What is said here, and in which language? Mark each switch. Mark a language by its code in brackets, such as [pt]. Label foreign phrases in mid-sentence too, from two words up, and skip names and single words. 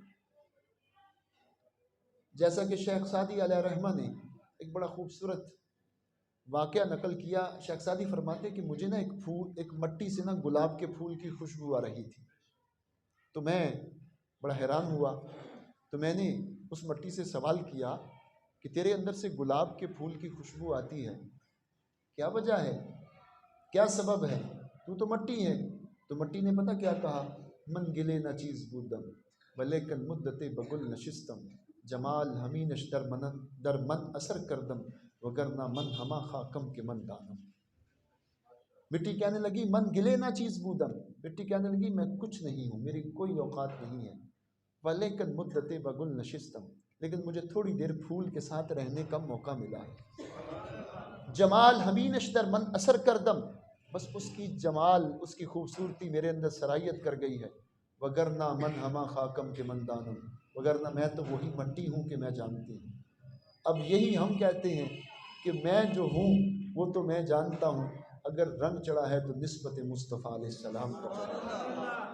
[ur] جیسا کہ شیخ سعدی [ar] علیہ رحمہ [ur] نے ایک بڑا خوبصورت واقعہ نقل کیا، شیخ سعدی فرماتے کہ مجھے نا ایک مٹی سے نا گلاب کے پھول کی خوشبو آ رہی تھی، تو میں بڑا حیران ہوا، تو میں نے اس مٹی سے سوال کیا کہ تیرے اندر سے گلاب کے پھول کی خوشبو آتی ہے، کیا وجہ ہے، کیا سبب ہے، تو مٹی ہے۔ تو مٹی نے پتہ کیا کہا، [fa] من گلے نہ چیز بودم ولیکن مدت بگل نشستم، جمال ہمینش در من اثر کردم وگرنہ من ہما خاکم کے من دانم۔ [ur] مٹی کہنے لگی [fa] من گلے نہ چیز بودم، [ur] مٹی کہنے لگی میں کچھ نہیں ہوں، میری کوئی اوقات نہیں ہے، [fa] ولیکن مدت بگل نشستم، [ur] لیکن مجھے تھوڑی دیر پھول کے ساتھ رہنے کا موقع ملا ہے، [fa] جمال ہمینش در من اثر کردم، [ur] بس اس کی جمال اس کی خوبصورتی میرے اندر سرایت کر گئی ہے، [fa] وگرنہ من ہما خاکم کے من دانم، [ur] وگرنہ میں تو وہی مٹی ہوں کہ میں جانتی ہوں۔ اب یہی ہم کہتے ہیں کہ میں جو ہوں وہ تو میں جانتا ہوں، اگر رنگ چڑھا ہے تو نسبت مصطفیٰ [ar] علیہ السلام [ur] کا چڑھا ہے۔